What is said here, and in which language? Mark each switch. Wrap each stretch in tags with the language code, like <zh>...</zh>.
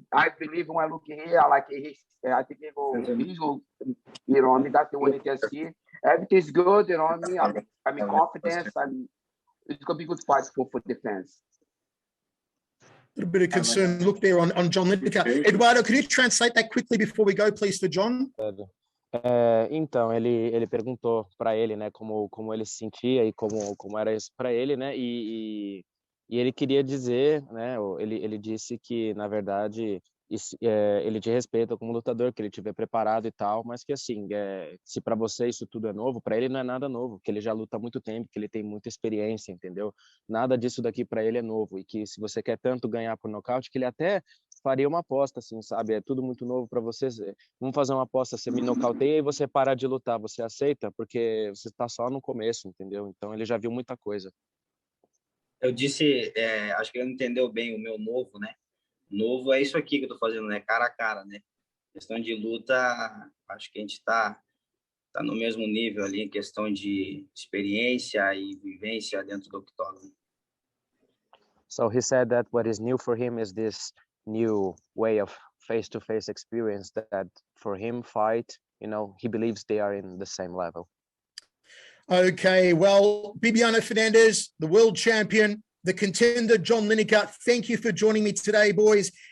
<en>I believe when I look here, I think he go, you know what I mean? That's the way you can see. Everything's good, you know what I mean? I'm in confidence. It's gonna be good fight for defense. A little bit of concern look there on John Lineker. Eduardo, can you translate that quickly before we go, please, for John?</en> <pt>Então, ele perguntou para ele, né, como ele se sentia e como era isso para ele, né, e ele queria dizer, né, ele disse que, na verdade, ele te respeita como lutador, que ele estiver preparado e tal, mas que assim, se para você isso tudo é novo, para ele não é nada novo, que ele já luta há muito tempo, que ele tem muita experiência, entendeu? Nada disso daqui para ele é novo, e que se você quer tanto ganhar por nocaute, que ele até faria uma aposta, assim, sabe? É tudo muito novo para você. Vamos fazer uma aposta, você me nocauteia e você parar de lutar, você aceita? Porque você está só no começo, entendeu? Então ele já viu muita coisa. Eu disse, acho que ele não entendeu bem o meu novo, né? Novo é isso aqui que eu tô fazendo, né? Cara a cara, né? Questão de luta, acho que a gente tá no mesmo nível ali, em questão de experiência e vivência dentro do octógono.</pt> <en>So he said that what is new for him is this new way of face-to-face experience that for him fight, you know, he believes they are in the same level. Okay, well, Bibiano Fernandes, the world champion, the contender, John Lineker, thank you for joining me today, boys.</en>